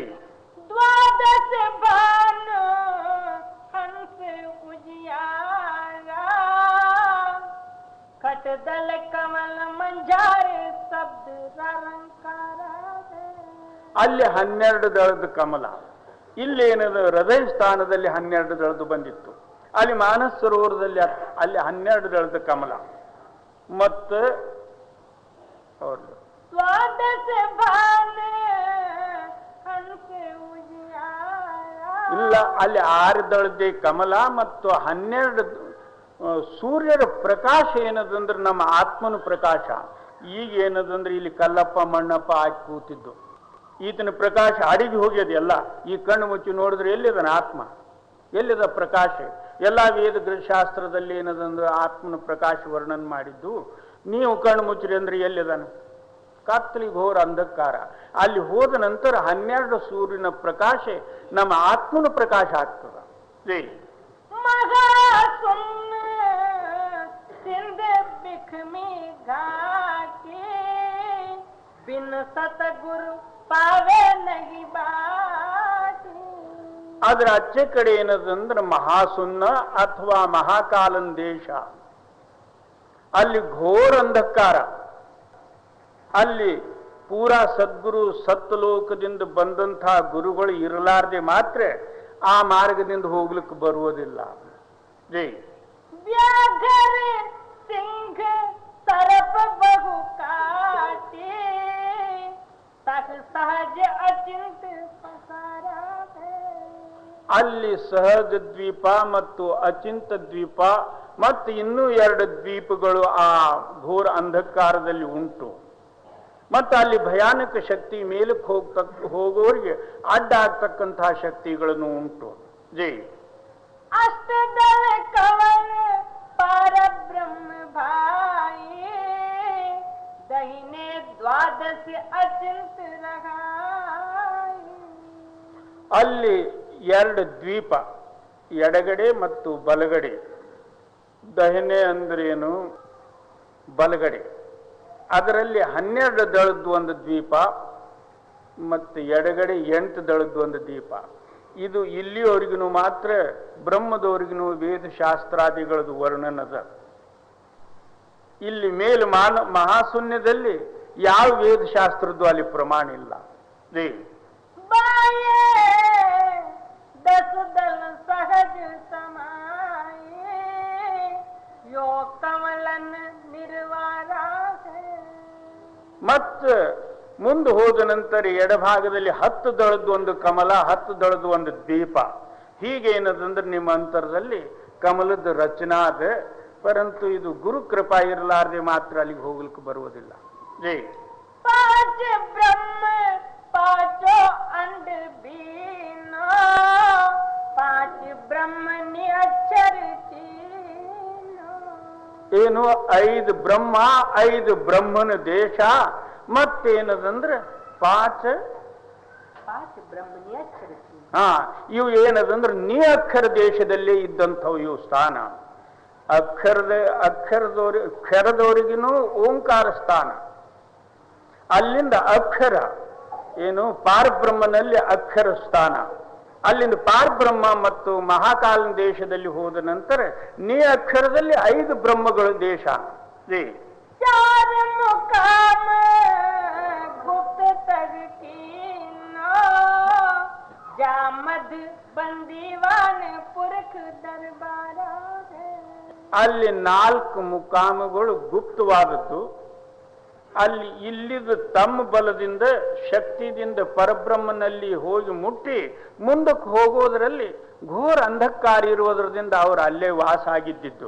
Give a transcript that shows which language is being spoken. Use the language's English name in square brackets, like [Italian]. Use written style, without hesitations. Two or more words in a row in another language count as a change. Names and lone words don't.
[Hindi] द्वादश भानु हंस उजियारा खटदल कमल मंझार शब्द रंकार. [Kannada] ಅಲ್ಲಿ 12 ದಳದ ಕಮಲ, ಇಲ್ಲೇನದು ಹೃದಯ ಸ್ಥಾನದಲ್ಲಿ 12 ದಳದು ಬಂದಿತ್ತು. ಅಲ್ಲಿ ಮಾನಸ ಸರೋವರದಲ್ಲಿ ಅಲ್ಲಿ 12 ದಳದ ಕಮಲ. ಮತ್ತು ಅವ್ರದ್ದು [Hindi] द्वादश भानु हंस उजियारा. [Kannada] ಇಲ್ಲ, ಅಲ್ಲಿ 6 ದಳದ ಕಮಲ ಮತ್ತು 12 ಸೂರ್ಯರ ಪ್ರಕಾಶ ಏನದಂದ್ರೆ ನಮ್ಮ ಆತ್ಮನ ಪ್ರಕಾಶ. ಈಗ ಏನದಂದ್ರೆ ಇಲ್ಲಿ ಕಲ್ಲಪ್ಪ ಮಣ್ಣಪ್ಪ ಹಾಕಿ ಕೂತಿದ್ದು, ಈತನ ಪ್ರಕಾಶ ಅಡಿಗೆ ಹೋಗ್ಯದ. ಎಲ್ಲ ಈ ಕಣ್ಣು ಮುಚ್ಚಿ ನೋಡಿದ್ರೆ ಎಲ್ಲಿದನ ಆತ್ಮ, ಎಲ್ಲಿದ ಪ್ರಕಾಶ? ಎಲ್ಲ ವೇದ ಶಾಸ್ತ್ರದಲ್ಲಿ ಏನದಂದ್ರೆ ಆತ್ಮನ ಪ್ರಕಾಶ ವರ್ಣನೆ ಮಾಡಿದ್ದು. ನೀವು ಕಣ್ಣು ಮುಚ್ಚ್ರಿ ಅಂದ್ರೆ ಎಲ್ಲಿದಾನ? ಕತ್ತಲಿ ಘೋರ ಅಂಧಕಾರ. ಅಲ್ಲಿ ಹೋದ ನಂತರ 12 ಸೂರ್ಯನ ಪ್ರಕಾಶ ನಮ್ಮ ಆತ್ಮನ ಪ್ರಕಾಶ ಆಗ್ತದ. ಜೈ [Hindi] महासुन सिंध बिखमी घाटी बिन सतगुरु पावे नहीं बाटी. [Kannada] ಅದರ ಆಚೆ ಕಡೆ ಏನದಂದ್ರೆ ಮಹಾಸುನ್ನ ಅಥವಾ ಮಹಾಕಾಲನ್ ದೇಶ. ಅಲ್ಲಿ ಘೋರ ಅಂಧಕಾರ. ಅಲ್ಲಿ ಪೂರಾ ಸದ್ಗುರು ಸತ್ಲೋಕದಿಂದ ಬಂದಂತಹ ಗುರುಗಳು ಇರಲಾರ್ದೆ ಮಾತ್ರ ಆ ಮಾರ್ಗದಿಂದ ಹೋಗ್ಲಿಕ್ಕೆ ಬರುವುದಿಲ್ಲ. ಜೈ [Hindi] व्याघ्र सिंह तरफ बहु काटे तक सहज अचिंत पसारा है. [Kannada] ಅಲ್ಲಿ ಸಹಜ ದ್ವೀಪ ಮತ್ತು ಅಚಿಂತ ದ್ವೀಪ ಮತ್ತು ಇನ್ನೂ 2 ದ್ವೀಪಗಳು ಆ ಘೋರ ಅಂಧಕಾರದಲ್ಲಿ ಉಂಟು. ಮತ್ತು ಅಲ್ಲಿ ಭಯಾನಕ ಶಕ್ತಿ ಮೇಲಕ್ಕೆ ಹೋಗೋರಿಗೆ ಅಡ್ಡ ಆಗ್ತಕ್ಕಂತಹ ಶಕ್ತಿಗಳನ್ನು ಉಂಟು. ಜೈ [Hindi] अष्टदल कवल पर ब्रह्म भाई दहिने द्वादश अचिंत रहाई. [Kannada] ಅಲ್ಲಿ 2 ದ್ವೀಪ, ಎಡಗಡೆ ಮತ್ತು ಬಲಗಡೆ. ದಹಿನೆ ಅಂದ್ರೇನು? ಬಲಗಡೆ. ಅದರಲ್ಲಿ 12 ದಳದ್ದು ಒಂದು ದ್ವೀಪ ಮತ್ತು ಎಡಗಡೆ 8 ದಳದ್ದು ಒಂದು ದ್ವೀಪ. ಇದು ಇಲ್ಲಿಯವರೆಗೂ ಮಾತ್ರ ಬ್ರಹ್ಮದವರೆಗೂ ವೇದಶಾಸ್ತ್ರಾದಿಗಳದ್ದು ವರ್ಣನದ. ಇಲ್ಲಿ ಮೇಲೆ ಮಹಾಶೂನ್ಯದಲ್ಲಿ ಯಾವ ವೇದಶಾಸ್ತ್ರದ್ದು ಅಲ್ಲಿ ಪ್ರಮಾಣ ಇಲ್ಲ. ಜೈ [Hindi] बाये दस दल सहज समाये यो कमलन निर्वारा है. [Kannada] ಮತ್ತು ಮುಂದೆ ಹೋದ ನಂತರ ಎಡಭಾಗದಲ್ಲಿ 10 ದಳದ್ದು ಒಂದು ಕಮಲ, 10 ದಳದ್ದು ಒಂದು ದ್ವೀಪ. ಹೀಗೇನದಂದ್ರೆ ನಿಮ್ಮ ಅಂತರದಲ್ಲಿ ಕಮಲದ ರಚನಾ ಅದ, ಪರಂತು ಇದು ಗುರು ಕೃಪಾ ಇರಲಾರ್ದೆ ಮಾತ್ರ ಅಲ್ಲಿಗೆ ಹೋಗ್ಲಿಕ್ಕೆ ಬರುವುದಿಲ್ಲ. ಜೈ [Hindi] पांच ब्रह्म पांचो अंड बीनो पांच ब्रह्म निअक्षर चीनो. [Kannada] ಏನು 5 ಬ್ರಹ್ಮ, 5 ಬ್ರಹ್ಮನ ದೇಶ. ಮತ್ತೇನದಂದ್ರೆ 5 [Hindi] ब्रह्म निअक्षर चीनो. [Kannada] ಇವು ಏನದಂದ್ರೆ ನಿಅಕ್ಷರ ದೇಶದಲ್ಲೇ ಇದ್ದಂಥವು ಇವು ಸ್ಥಾನ. ಅಕ್ಷರದವರಿಗೂ ಓಂಕಾರ ಸ್ಥಾನ. ಅಲ್ಲಿಂದ ಅಕ್ಷರ ಏನು ಪಾರಬ್ರಹ್ಮನಲ್ಲಿ ಅಕ್ಷರ ಸ್ಥಾನ. ಅಲ್ಲಿಂದ ಪಾರ್ಬ್ರಹ್ಮ ಮತ್ತು ಮಹಾಕಾಲನ ದೇಶದಲ್ಲಿ ಹೋದ ನಂತರ ನೀ ಅಕ್ಷರದಲ್ಲಿ 5 ಬ್ರಹ್ಮಗಳು ದೇಶ. [Hindi] चार मुकाम गुप्त तग कीनो जामद बंदीवान पुरख दरबारा है. [Kannada] ಅಲ್ಲಿ 4 ಮುಕಾಮಗಳು ಗುಪ್ತವಾದದ್ದು. ಅಲ್ಲಿ ಇಲ್ಲಿದ ತಮ್ಮ ಬಲದಿಂದ ಶಕ್ತಿಯಿಂದ ಪರಬ್ರಹ್ಮನಲ್ಲಿ ಹೋಗಿ ಮುಟ್ಟಿ ಮುಂದಕ್ಕೆ ಹೋಗೋದರಲ್ಲಿ ಘೋರ ಅಂಧಕಾರ ಇರುವುದರಿಂದ ಅವರು ಅಲ್ಲೇ ವಾಸ ಆಗಿದ್ದಿದ್ದು.